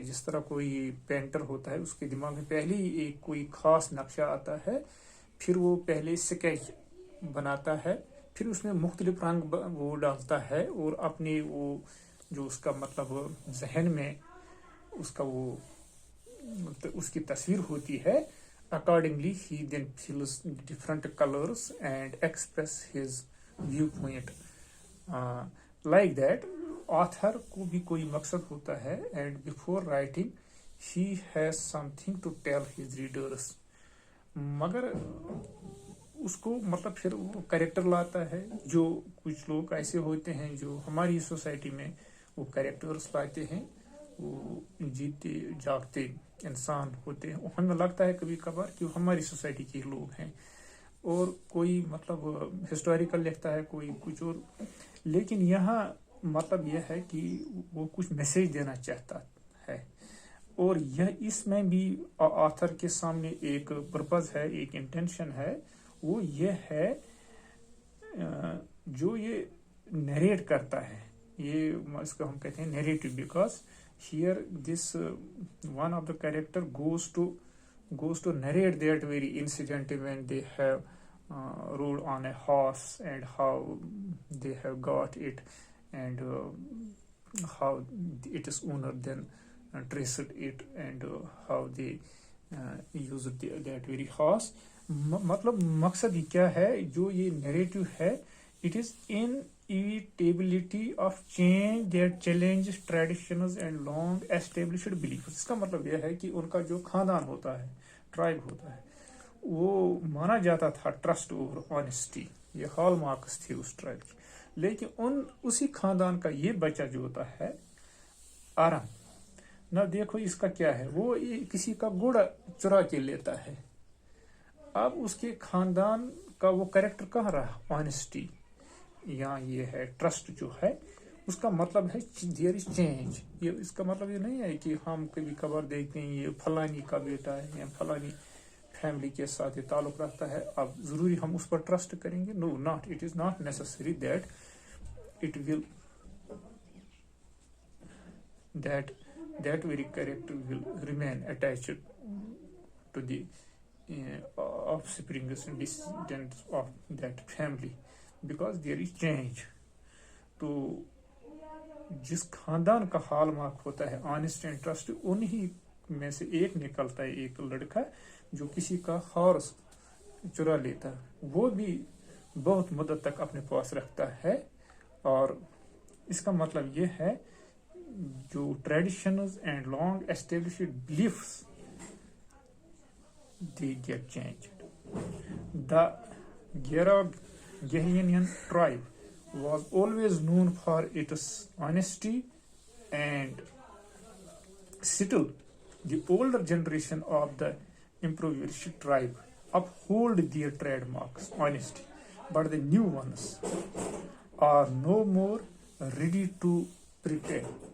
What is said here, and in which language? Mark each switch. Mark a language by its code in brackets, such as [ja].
[ur] جس طرح کوئی پینٹر ہوتا ہے, اس کے دماغ میں پہلے ہی ایک کوئی خاص نقشہ آتا ہے, پھر وہ پہلے اسکیچ بناتا ہے, پھر اس میں مختلف رنگ وہ ڈالتا ہے, اور اپنے وہ جو اس کا مطلب ذہن میں اس کا وہ اس کی تصویر ہوتی ہے, [en] accordingly he then fills different colors and express his viewpoint. Like that, author [ur] کو بھی کوئی مقصد ہوتا ہے, [en] and before writing he has something to tell his readers. [ur] مگر اس کو مطلب پھر وہ کریکٹر لاتا ہے. جو کچھ لوگ ایسے ہوتے ہیں جو ہماری سوسائٹی میں وہ کریکٹرز لاتے ہیں, وہ جیتے جاگتے انسان ہوتے ہیں, ہمیں لگتا ہے کبھی کبھار کہ وہ ہماری سوسائٹی کے لوگ ہیں, اور کوئی مطلب ہسٹوریکل لکھتا ہے, کوئی کچھ اور, لیکن یہاں مطلب یہ ہے کہ وہ کچھ میسج دینا چاہتا ہے, اور یہ اس میں بھی آتھر کے سامنے ایک پرپز ہے, ایک انٹینشن ہے. وہ یہ ہے جو یہ نیریٹ کرتا ہے, یہ اس کو ہم کہتے ہیں narrative, because [en] here this one of the character goes to narrate that very incident when they have rode on a horse, and how they have got it, and how its owner then traced it, and how they used that very horse. [ur] مطلب مقصد یہ کیا ہے, جو یہ narrative ہے, [en] it is inevitability of change that challenges traditions and long established beliefs. [ur] اس کا مطلب یہ ہے کہ ان کا جو خاندان ہوتا ہے, ٹرائب ہوتا ہے, وہ مانا جاتا تھا ٹرسٹ اور آنیسٹی, یہ ہال مارکس تھی اس ٹرائب کی. لیکن اسی خاندان کا یہ بچہ جو ہوتا ہے آرم, نہ دیکھو اس کا کیا ہے, وہ کسی کا گھوڑا چرا کے لیتا ہے. اب اس کے خاندان کا وہ کریکٹر کہاں رہا, آنیسٹی, یا یہ ہے ٹرسٹ جو ہے. اس کا مطلب ہے [en] There is change. [ur] یہ اس کا مطلب یہ نہیں ہے کہ ہم کبھی کبھار دیکھتے ہیں یہ فلانی کا بیٹا ہے یا فلانی فیملی کے ساتھ یہ تعلق رکھتا ہے, اب ضروری ہم اس پر ٹرسٹ کریں گے. [en] No, not, it is not necessary that it will that very character will remain attached to the offsprings and descendants of that family, because there is change. [ur] تو جس خاندان کا ہال مارک ہوتا ہے [en] honest and trust, [ur] انہی میں سے ایک نکلتا ہے ایک لڑکا جو کسی کا ہارس چرا لیتا ہے, وہ بھی بہت مدت تک اپنے پاس رکھتا ہے. اور اس کا مطلب یہ ہے جو [en] Traditions and long established beliefs they get changed. The Gehenian tribe was always known for its honesty, and still the older generation of the impoverished tribe uphold their trademarks, honesty, but the new ones are no more ready to pretend